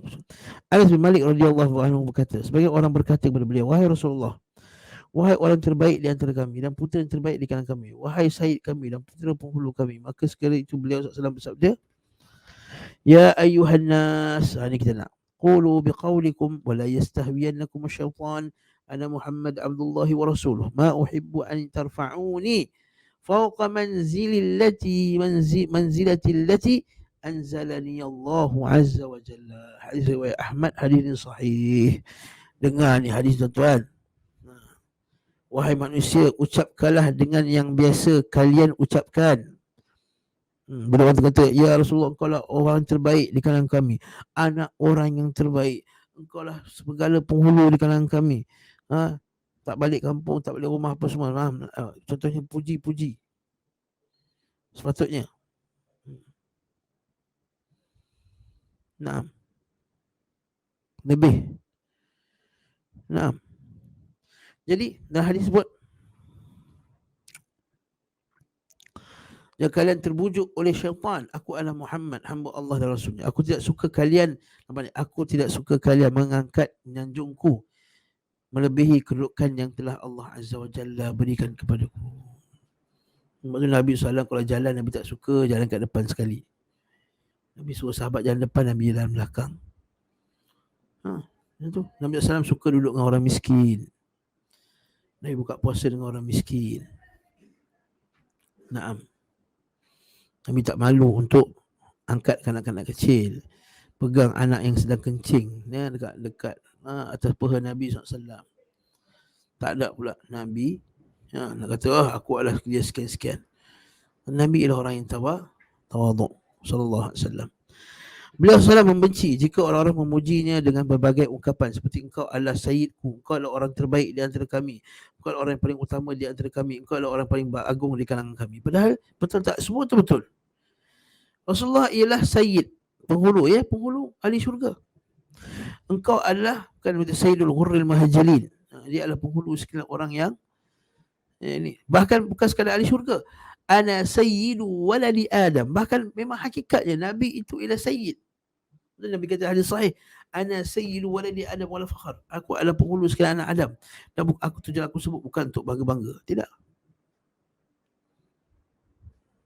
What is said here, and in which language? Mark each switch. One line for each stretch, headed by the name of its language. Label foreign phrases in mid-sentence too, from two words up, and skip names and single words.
Malay: Anas bin Malik
Arabic: رضي الله عنه
Malay: berkata, sebagai orang berkata kepada beliau, wahai Rasulullah, wahai orang terbaik di antara kami dan putera yang terbaik di kalangan kami, wahai sayyid kami dan putera penghulu kami. Maka sekali itu beliau SAW bersabda,
Arabic: يا أيها الناس,
Malay: ini kita nak,
Arabic: قولوا بقولكم ولا يستهوينكم الشيطان أنا محمد عبد الله ورسوله ما أحب أن ترفعوني فوق منزلتي التي أنزلني الله عز وجل.
Malay: Hadis riwayat Ahmad, hadis ini sahih. Dengar ni hadis tuan-tuan. Wahai manusia, ucapkanlah dengan yang biasa kalian ucapkan. Bila orang kata, ya Rasulullah, engkau lah orang terbaik di kalangan kami, anak orang yang terbaik, engkau lah segala penghulu di kalangan kami, tak balik kampung, tak balik rumah, apa semua. Contohnya puji-puji sepatutnya. Nah, lebih. Nah, jadi dalam hadis sebut, jika kalian terbujuk oleh syaitan, aku adalah Muhammad, hamba Allah dan Rasulnya. Aku tidak suka kalian mengangkat menyanjungku melebihi kedudukan yang telah Allah
Arabic: عز وجل
Malay: berikan kepadaku. Nabi SAW kalau jalan, Nabi tak suka jalan kat depan sekali. Nabi suruh sahabat jalan depan, Nabi jalan belakang. Nabi SAW suka duduk dengan orang miskin. Nabi buka puasa dengan orang miskin. Naam. Nabi tak malu untuk angkat kanak-kanak kecil, pegang anak yang sedang kencing dekat atas paha Nabi SAW. Tak ada pula Nabi nak kata, aku adalah dia sekian-sekian. Nabi adalah orang yang tawaduk
Arabic: صلى الله عليه وسلم.
Malay: Beliau SAW membenci jika orang-orang memujinya dengan berbagai ungkapan seperti, engkau adalah sayyidku, engkau adalah orang terbaik di antara kami, engkau adalah orang yang paling utama di antara kami, engkau adalah orang paling agung di kalangan kami. Padahal betul tak? Semua itu betul. Rasulullah ialah sayyid, penghulu, penghulu ahli syurga. Engkau adalah
Arabic: سيد الغر المحجلين,
Malay: dia adalah penghulu sekalian orang yang ini. Bahkan bukan sekadar ahli syurga,
Arabic: أنا سيد ولد آدم.
Malay: Bahkan memang hakikatnya Nabi itu ialah sayyid. Nabi kata hadis sahih,
Arabic: أنا سيد ولد آدم ولا فخر.
Malay: Aku adalah penghulu sekalian anak Adam. Dan aku tujuan aku sebut bukan untuk bangga-bangga. Tidak.